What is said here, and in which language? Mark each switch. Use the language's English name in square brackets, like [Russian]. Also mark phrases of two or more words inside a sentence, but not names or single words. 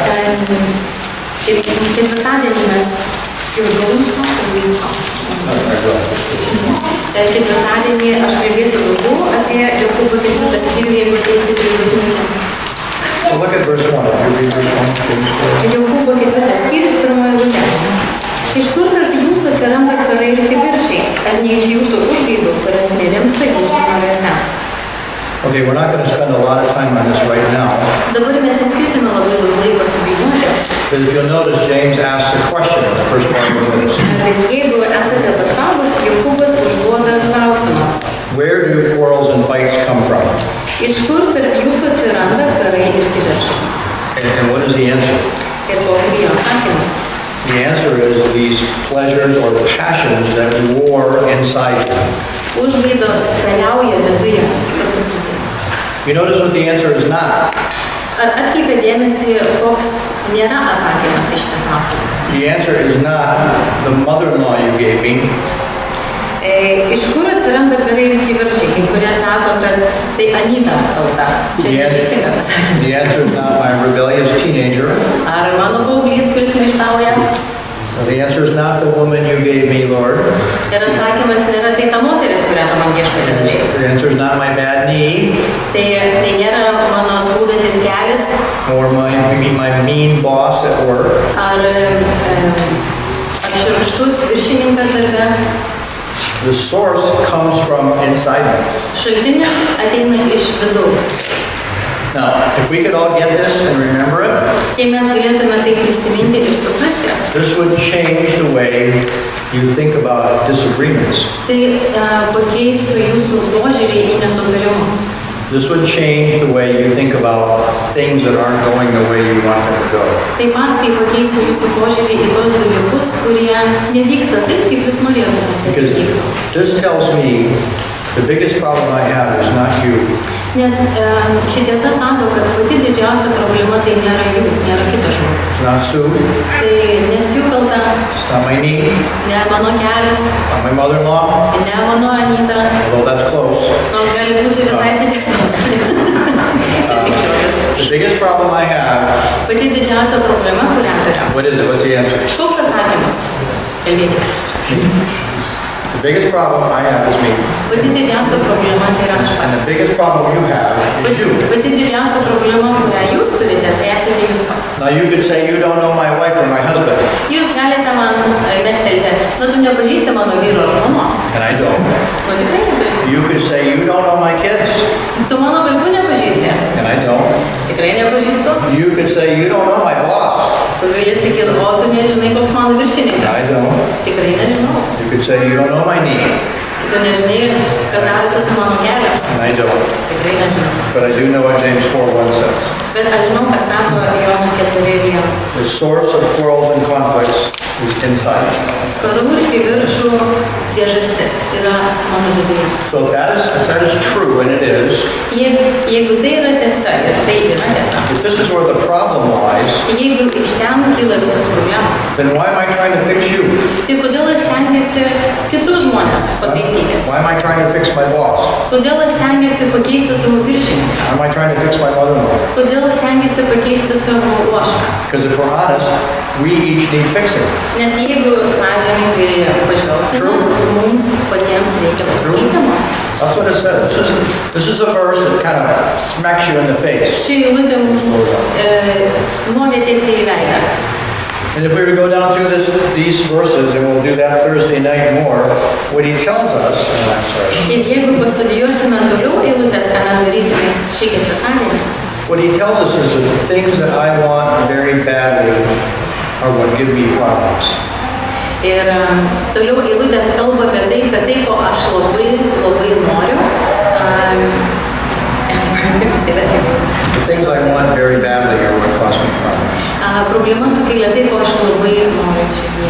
[Lithuanian] Ketvirtadienį mes ketvirtadienį aš kalbėsiu daugiau apie Jokūbo 4 skyrių, jeigu ateisite į bažnyčią. [English] So look at verse 1. You read verse 1. [Lithuanian] Jokūbo 4 skyrius, 1 eilutė. Iš kur tarp jūsų atsiranda karai ir kivirčiai, ar ne iš jūsų užgaidų, kurios nerimsta jūsų nariuose? [English] Okay, we're not going to spend a lot of time on this right now. [Lithuanian] Dabar mes neskirsime labai daug laiko studijuoti. [English] But if you'll notice, James asks a question in the first part of the verse. [Lithuanian] Jeigu esate pastabus, Jokūbas užduoda klausimą. [English] Where do quarrels and fights come from? [Lithuanian] Iš kur tarp jūsų atsiranda karai ir kivirčiai? [English] And what is the answer? [Lithuanian] Ir koks gi jo atsakymas? [English] The answer is these pleasures or passions that war inside you. [Lithuanian] Užgaidos kariauja viduje. [English] You notice what the answer is not? [Lithuanian] Atkreipė dėmesį, koks nėra atsakymas į šitą klausimą. [English] The answer is not the mother-in-law you gave me. [Lithuanian] Iš kur atsiranda karai ir kivirčiai, kai kurie sako, kad tai Anyta kalta. Čia neteisingas atsakymas. [English] The answer is not my rebellious teenager. [Lithuanian] Ar mano paauglys, kuris maištauja? [English] The answer is not the woman you gave me, Lord. [Lithuanian] Ir atsakymas nėra tai ta moteris, kurią tu man viešpatie davei. [English] The answer is not my bad knee. [Lithuanian] Tai nėra mano skaudantis kelias. [English] Or my mean boss at work. [Lithuanian] Ar šiurkštus viršininkas darbe. [English] The source comes from inside me. [Lithuanian] Šaltinis ateina iš vidaus. [English] Now, if we could all get this and remember it, [Lithuanian] Jei mes galėtume tai prisiminti ir suprasti, [English] this would change the way you think about disagreements. [Lithuanian] tai pakeistų jūsų požiūrį į nesutarimus. [English] This would change the way you think about things that aren't going the way you want them to go. [Lithuanian] Taip pat tai pakeistų jūsų požiūrį į tos dalykus, kurie nevyksta taip, kaip jūs norėtumėte. [English] Because this tells me the biggest problem I have is not you. [Lithuanian] Nes ši tiesa sako, kad pati didžiausia problema tai nėra jūs, nėra kitas žmogus. [English] It's not Sue, [Lithuanian] Tai nes jų kalta, [English] it's not my knee, [Lithuanian] ne mano kelias, [English] it's not my mother-in-law, [Lithuanian] ne mano Anyta, [English] although that's close. [Lithuanian] nors gali būti visai didesnis. Čia tik juokas. [English] The biggest problem I have, [Lithuanian] Pati didžiausia problema, kurią turiu. [English] what is it? What's the answer? [Lithuanian] Koks atsakymas? Kalbėkite. [English] The biggest problem I have is me. [Lithuanian] Pati didžiausia problema tai yra aš [English] And [Lithuanian] pats. [English] the biggest problem you have is you. [Lithuanian] Pati didžiausia problema, kurią jūs turite, tai esate jūs pats. [English] Now you could say you don't know my wife or my husband, [Lithuanian] Jūs galite man mestelti, tu nepažįsti mano vyro ar žmonos. [English] and I don't. [Lithuanian] Tikrai nepažįsti. [English] You could say you don't know my kids, [Lithuanian] Tu mano vaikų nepažįsti. [English] and I don't. [Lithuanian] Tikrai nepažįstu. [English] You could say you don't know my boss, [Lithuanian] Tu gali sakyti, o tu nežinai, koks mano [English] and I [Lithuanian] viršininkas. [English] don't. [Lithuanian] Tikrai nežinau. [English] You could say you don't know my knee, [Lithuanian] Tu nežinai, kas darosi su mano keliu. [English] and I don't. [Lithuanian] Tikrai nežinau. [English] But I do know what James 4:1 says. [Lithuanian] Bet aš žinau, ką sako Jono 4:1. [English] The source of quarrels and conflicts is inside. [Lithuanian] Karų ir kivirčų priežastis yra mano viduje. [English] So if that is true, and it is, [Lithuanian] Jeigu tai yra tiesa ir tai yra tiesa, [English] if this is where the problem lies, [Lithuanian] jeigu iš ten kyla visos problemos, [English] then why am I trying to fix you? [Lithuanian] tai kodėl aš stengiuosi kitus žmonės pataisyti? [English] Why am I trying to fix my boss? [Lithuanian] Kodėl aš stengiuosi pakeisti savo viršininką? [English] Why am I trying to fix my mother-in-law? [Lithuanian] Kodėl aš stengiuosi pakeisti savo uošką? [English] Because if we're honest, we each need fixing. [Lithuanian] Nes jeigu sąžiningai pažvelgtume, mums patiems reikia pasikeitimo. [English] That's what it says. This is a verse that kind of smacks you in the face. [Lithuanian] Ši eilutė mums smovė tiesiai į veidą. [English] And if we were to go down through these verses, and we'll do that Thursday night more, what he tells us, I'm sorry, [Lithuanian] Ir jeigu pastudijuosime toliau eilutės, ką mes darysime šį ketvirtadienį, [English] what he tells us is that the things that I want very badly are what give me problems. [Lithuanian] ir toliau eilutės kalba apie tai, kad tai, ko aš labai, labai noriu, [English] The things I want very badly are what cause me problems. [Lithuanian] problema sukelia tai, ko aš labai noriu širdyje.